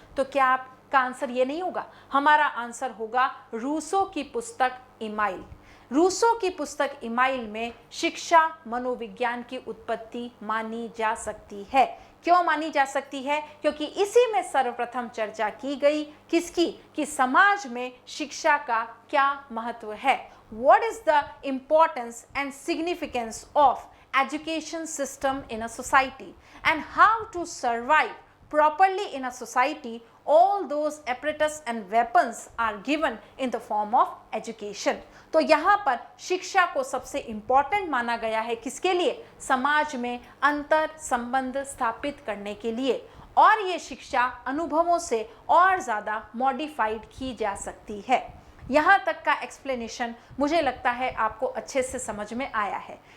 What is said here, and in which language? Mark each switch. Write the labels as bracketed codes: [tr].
[hi] तो क्या आपका आंसर ये नहीं होगा? हमारा आंसर होगा रूसो की पुस्तक इमाइल। रूसो की पुस्तक इमाइल में शिक्षा मनोविज्ञान की उत्पत्ति मानी जा सकती है। क्यों मानी जा सकती है? क्योंकि इसी में सर्वप्रथम चर्चा की गई किसकी? कि समाज में शिक्षा का क्या महत्व है। [en] What is the importance and significance of education system in a society and how to survive properly in a society? All those apparatus and weapons are given in the form of education. [hi] तो यहाँ पर शिक्षा को सबसे important माना गया है किसके लिए? समाज में अंतर संबंध स्थापित करने के लिए, और ये शिक्षा अनुभवों से और ज़्यादा मॉडिफाइड की जा सकती है। यहाँ तक का एक्सप्लेनेशन मुझे लगता है आपको अच्छे से समझ में आया है।